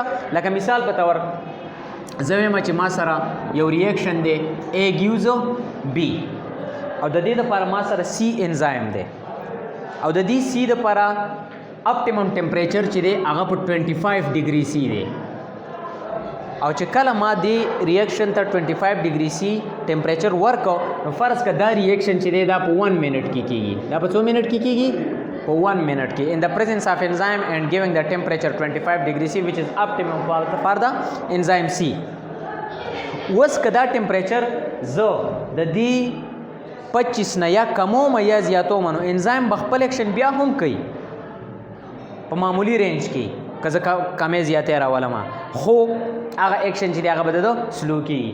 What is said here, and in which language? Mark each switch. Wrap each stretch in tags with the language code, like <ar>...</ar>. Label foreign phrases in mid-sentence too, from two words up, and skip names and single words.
<ps>لکه مثال په طور زه وایم چې ما سره یو ریاکشن دی</ps> <en>A gives B،</en> <ps>او د دې دپاره ما سره سی انزایم دی، او د دې سی دپاره</ps> <en>optimum temperature</en> <ps>چې دی هغه په 25</ps> <en>degree C</en> <ps>دی، او چې کله ما دې ریاکشن ته 25</ps> <en>degree C temperature</en> <ps>ورکو، نو فرض که دا ریاکشن چې دی دا په 1 منټ کې کېږي. دا په څو منټ کې کېږي؟ په 1 منټ کې.</ps> <en>in the presence of enzyme and giving the temperature 25 degree C which is optimum for the enzyme C.</en> <ps>اوس که دا ټمپریچر زه د دې 25 نه یا کموم یا زیاتوم، نو انزایم به خپل اکشن بیا هم کوي په معمولی رینج کې، که زه کمې زیاتې راولم، خو هغه اکشن چې دی هغه به د سلو کېږي.</ps>